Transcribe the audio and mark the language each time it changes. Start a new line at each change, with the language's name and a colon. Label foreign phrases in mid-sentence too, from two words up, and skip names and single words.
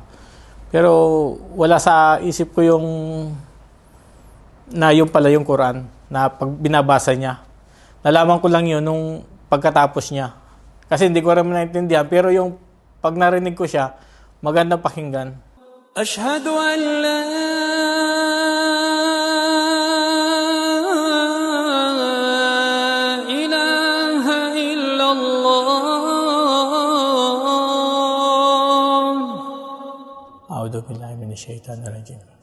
Filipino: Pero wala sa isip ko yung pala yung Quran na pag binabasa niya. Nalaman ko lang yun nung pagkatapos niya. Kasi hindi ko rin naintindihan, pero yung pag narinig ko siya, magandang pakinggan.
Arabic: أشهد أن لا إله إلا الله. أعوذ بالله من الشيطان الرجيم.